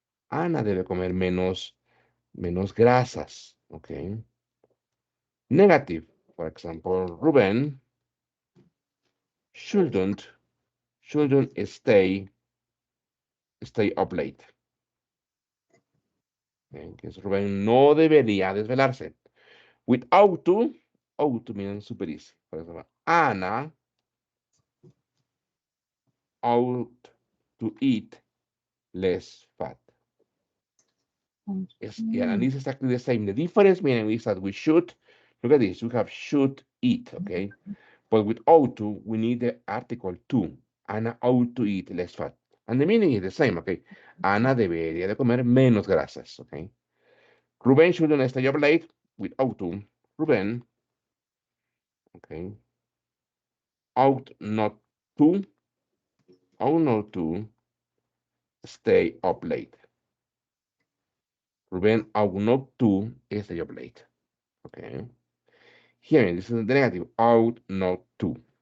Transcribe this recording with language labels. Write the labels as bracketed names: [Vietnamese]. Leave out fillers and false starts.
[Spanish] Ana debe comer menos grasas, okay? [English] Negative, for example, Ruben shouldn't shouldn't stay up late. [Spanish] Que es Rubén no debería desvelarse. [English] Without to, ought to means super easy. [Spanish] Por ejemplo, [English] Ana ought to eat less fat. Yeah, and it's exactly the same. The difference meaning is that we should, look at this, we have should eat, okay? But with ought to, we need the article to. Ana ought to eat less fat. And the meaning is the same, okay? [Spanish] Ana debería de comer menos grasas, okay? [English] Ruben shouldn't stay up late with ought to. Ruben, okay, ought not to, ought not to stay up late. Ruben ought not to stay up late, okay? Here, this is the negative, ought not to.